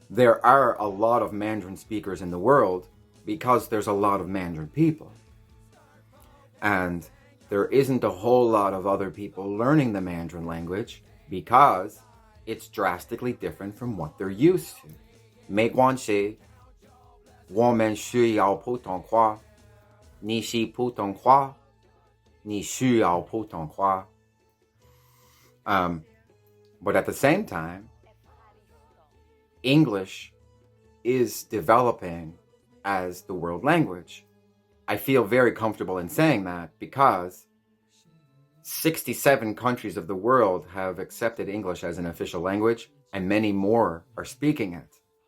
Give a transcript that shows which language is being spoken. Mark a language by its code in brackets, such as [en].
[en] There are a lot of Mandarin speakers in the world because there's a lot of Mandarin people. And there isn't a whole lot of other people learning the Mandarin language because it's drastically different from what they're used to. [zh] 没关系，我们需要普通话，你是普通话，你需要普通话。 [en] But at the same time, English is developing as the world language. I feel very comfortable in saying that because 67 countries of the world have accepted English as an official language, and many more are speaking it.